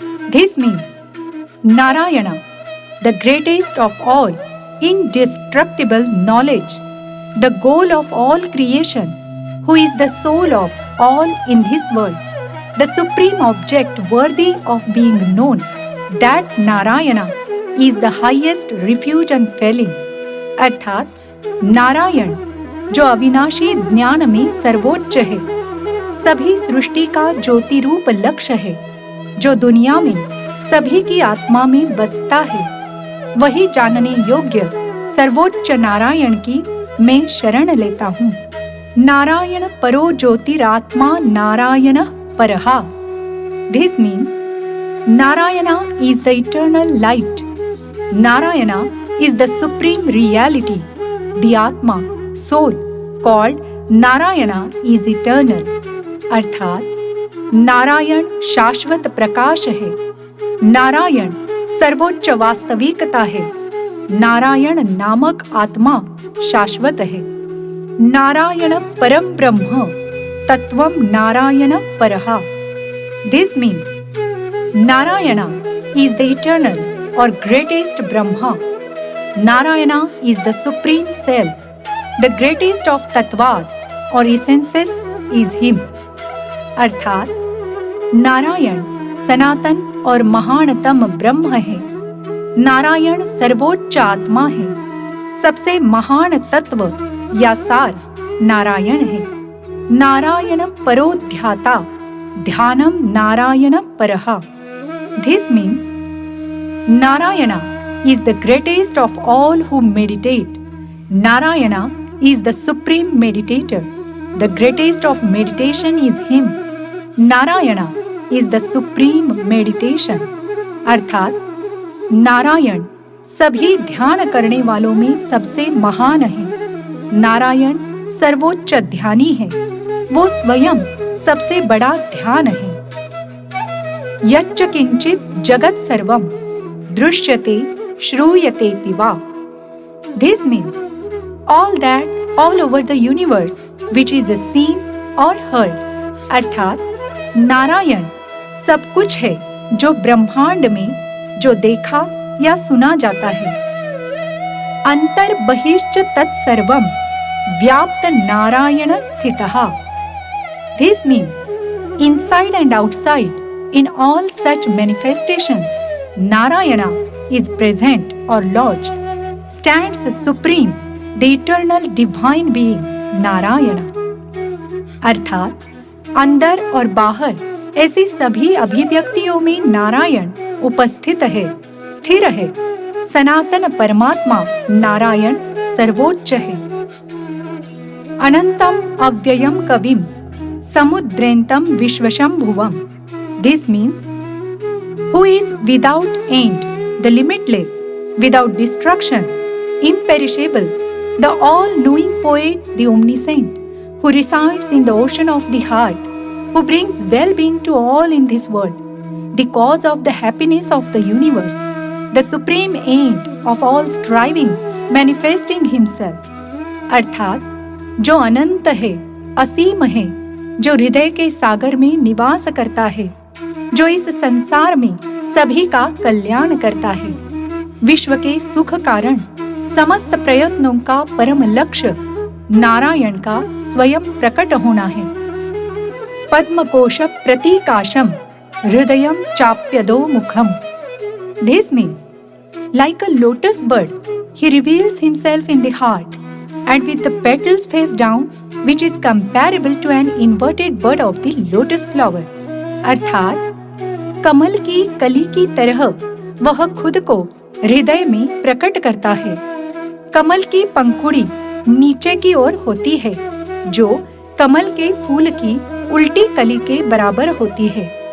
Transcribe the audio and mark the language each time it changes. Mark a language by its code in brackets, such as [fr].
[en] This means Narayana, the greatest of all, indestructible knowledge, the goal of all creation, who is the soul of all in this world, the supreme object worthy of being known, that Narayana is the highest refuge and dwelling। [hi] अर्थात नारायण, जो अविनाशी ज्ञान में सर्वोच्च है, सभी सृष्टि का ज्योति रूप लक्ष्य है, जो दुनिया में सभी की आत्मा में बसता है, वही जानने योग्य सर्वोच्च नारायण की मैं शरण लेता हूँ। [sa] नारायण परो ज्योतिरात्मा Narayana परहा। [en] This means Narayana is the eternal light. Narayana is the supreme reality. The Atma, soul, called Narayana is eternal। [hi] अर्थात नारायण शाश्वत प्रकाश है, नारायण सर्वोच्च वास्तविकता है, नारायण नामक आत्मा शाश्वत है। [sa] नारायण परम ब्रह्म तत्वम Narayana परहा। [en] This means Narayana is the eternal or greatest Brahma. Narayana is the supreme self. The greatest of tattvas or essences is him. [hi] अर्थात नारायण सनातन और महानतम ब्रह्म है। नारायण सर्वोच्च आत्मा है। सबसे महान तत्व या सार नारायण है। [sa] नारायण परो ध्याता, ध्यानम नारायण परः। [en] This means Narayana is the greatest of all who meditate. Narayana is the supreme meditator. The greatest of meditation is him. Narayana is the supreme meditation. [hi] अर्थात नारायण सभी ध्यान करने वालों में सबसे महान है। नारायण सर्वोच्च ध्यानी है। वो स्वयं सबसे बड़ा ध्यान है। [sa] यच्च किंचित जगत सर्वम दृश्यते श्रूयते वा। [en] This means all that all over the universe which is seen or heard. [hi] अर्थात नारायण सब कुछ है जो ब्रह्मांड में जो देखा या सुना जाता है। [sa] अंतर बहिश्च तत्सर्वम व्याप्त नारायण स्थितः। [en] This means inside and outside in all such manifestation, Narayana is present or lodged, stands supreme, the eternal divine being Narayana. [hi] अर्थात अंदर और बाहर ऐसी सभी अभिव्यक्तियों में नारायण उपस्थित है, स्थिर है। सनातन परमात्मा नारायण सर्वोच्च है। [sa] अनंतम अव्ययम कविम समुद्रेंतम विश्वशंभुवम। [en] This means who is without end, the limitless, without destruction, imperishable, the all-knowing poet, the omniscient, who resides in the ocean of the heart, who brings well-being to all in this world, the cause of the happiness of the universe, the supreme end of all striving, manifesting himself. [hi] अर्थात जो अनंत है, असीम है, जो हृदय के सागर में निवास करता है, जो इस संसार में सभी का कल्याण करता है, विश्व के सुख कारण, समस्त प्रयत्नों का परम लक्ष्य नारायण का स्वयं प्रकट होना है। [sa] पद्मकोश प्रतीकाशम हृदयम चाप्यदो मुखम। [en] This means like a lotus bird, he reveals himself in the heart, and with the petals face down, which is comparable to an inverted bud of the lotus flower. [hi] अर्थात कमल की कली की तरह वह खुद को हृदय में प्रकट करता है। कमल की पंखुड़ी नीचे की ओर होती है, जो कमल के फूल की उल्टी कली के बराबर होती है।